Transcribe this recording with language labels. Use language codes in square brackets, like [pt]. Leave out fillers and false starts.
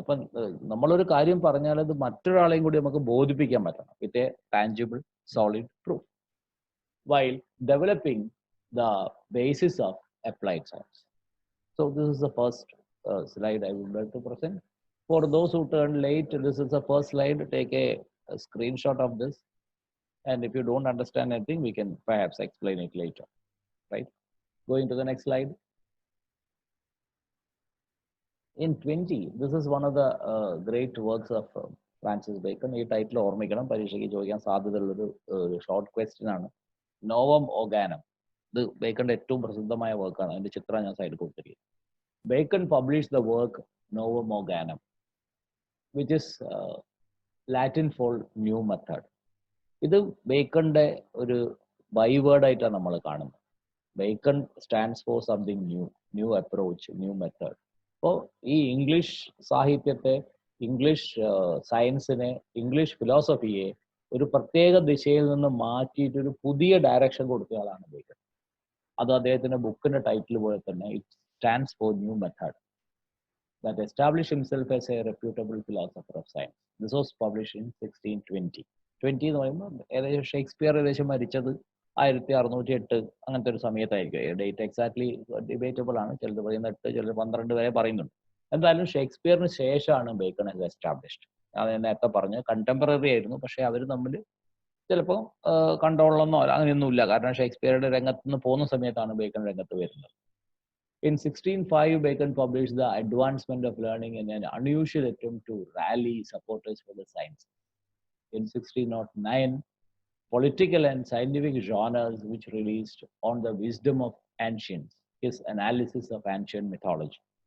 [ml] ഇപ്പം നമ്മളൊരു കാര്യം പറഞ്ഞാൽ അത് മറ്റൊരാളെയും കൂടി നമുക്ക് ബോധിപ്പിക്കാൻ പറ്റണം. [en] With a tangible solid proof while developing the basis of applied science. So this is the first slide I would like to present. For those who turned late, this is the first slide. Take a screenshot of this. And if you don't understand anything, we can perhaps explain it later, right? Going to the next slide. In 20, this is one of the great works of Francis Bacon. [ml] ഈ title ഓർമ്മിക്കണം, പരീക്ഷയ്ക്ക് ചോദിക്കാൻ സാധ്യതയുള്ളൊരു short question ആണ്. നോവം ഓർഗാനം. ഇത് ബേക്കന്റെ ഏറ്റവും പ്രസിദ്ധമായ വർക്കാണ്. അതിന്റെ ചിത്രം ഞാൻ സൈഡിൽ കൊടുത്തിരിക്കുന്നത്. [en] Bacon published the work Novum Organum, which is Latin for new method. [ml] ഇത് ബേക്കന്റെ ഒരു ബൈവേർഡ് ആയിട്ടാണ് നമ്മൾ കാണുന്നത്. [en] Bacon stands for something new, new approach, new method. [ml] അപ്പോൾ ഈ ഇംഗ്ലീഷ് സാഹിത്യത്തെ, ഇംഗ്ലീഷ് സയൻസിനെ, ഇംഗ്ലീഷ് ഫിലോസഫിയെ ഒരു പ്രത്യേക ദിശയിൽ നിന്ന് മാറ്റിയിട്ട് ഒരു പുതിയ ഡയറക്ഷൻ കൊടുത്തയാളാണ് ബേക്കൺ. അത് അദ്ദേഹത്തിന്റെ ബുക്കിന്റെ ടൈറ്റിൽ പോലെ തന്നെ [en] It stands for new method that established himself as a reputable philosopher of science. This was published in 1620. [ml] 20 എന്ന് പറയുമ്പോൾ ഏകദേശം ഷേക്സ്പിയർ ഏകദേശം മരിച്ചത് 1608 അങ്ങനത്തെ ഒരു സമയത്തായിരിക്കും. ഡേറ്റ് എക്സാക്ട്ലി ഡിബേറ്റബിൾ ആണ്. ചിലർ പറയുന്ന 8, ചിലർ 12 വരെ പറയുന്നുണ്ട്. എന്തായാലും ഷേക്സ്പിയറിന് ശേഷമാണ് ബേക്കൺ ആസ് എസ്റ്റാബ്ലിഷ്ഡ്. അത് നേരത്തെ പറഞ്ഞ് കണ്ടംപററി ആയിരുന്നു, പക്ഷെ അവർ തമ്മിൽ ചിലപ്പോൾ കണ്ടോളന്നോ അങ്ങനെയൊന്നുമില്ല. കാരണം ഷേക്സ്പിയറുടെ രംഗത്ത് നിന്ന് പോകുന്ന സമയത്താണ് ബേക്കൺ രംഗത്ത് വരുന്നത്. [en] In 1605, Bacon published The Advancement of Learning in an unusual attempt to rally supporters for the science. In 1609, Political and Scientific Journals, which released on the wisdom of ancients, his analysis of ancient mythology.